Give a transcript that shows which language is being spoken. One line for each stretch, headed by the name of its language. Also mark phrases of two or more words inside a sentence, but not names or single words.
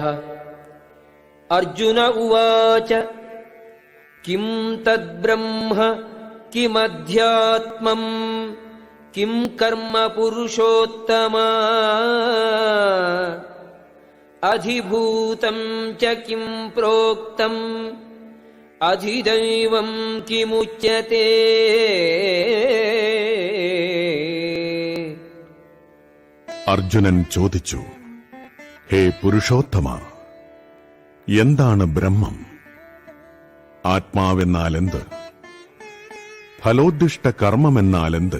Sanskrit: अर्जुन उवाच किं तद्ब्रह्म किमध्यात्मम् किं कर्म पुरुषोत्तमा अधिभूतं च किं प्रोक्तम् अधिदैवं किमुच्यते।
Malayalam: അർജുനൻ ചോദിച്ചു, ഹേ പുരുഷോത്തമ, എന്താണ് ബ്രഹ്മം? ആത്മാവെന്നാലെന്ത്? ഫലോദ്ദിഷ്ട കർമ്മമെന്നാലെന്ത്?